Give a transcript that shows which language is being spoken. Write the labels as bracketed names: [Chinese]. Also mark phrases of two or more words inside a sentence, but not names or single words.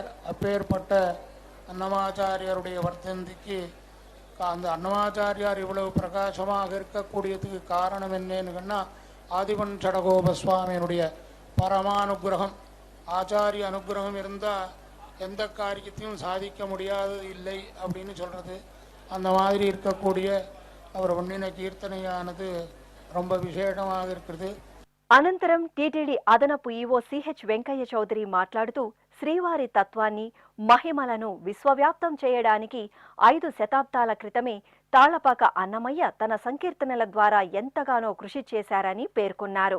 [Tamil] அப்பேற்பட்ட அன்னமாச்சாரியாருடைய வர்த்தந்திக்கு அந்த அன்னமாச்சாரியார் இவ்வளவு பிரகாசமாக இருக்கக்கூடியதுக்கு காரணம் என்னன்னு சொன்னால், ஆதிவன் சடகோப சுவாமியினுடைய பரமானுகிரகம். ஆச்சாரிய அனுகிரகம் இருந்தால் எந்த காரியத்தையும் சாதிக்க முடியாதது இல்லை அப்படின்னு சொல்கிறது. அந்த மாதிரி இருக்கக்கூடிய அவர் ஒன்றின கீர்த்தனையானது ரொம்ப விசேஷமாக இருக்கிறது. [Telugu] అనంతరం టీటీడీ అదనపు ఈవో సిహెచ్ వెంకయ్య చౌదరి మాట్లాడుతూ శ్రీవారి తత్వాన్ని, మహిమలను విశ్వవ్యాప్తం చేయడానికి 5 శతాబ్దాల క్రితమే తాళ్లపాక అన్నమయ్య తన సంకీర్తనల ద్వారా ఎంతగానో కృషి చేశారని పేర్కొన్నారు.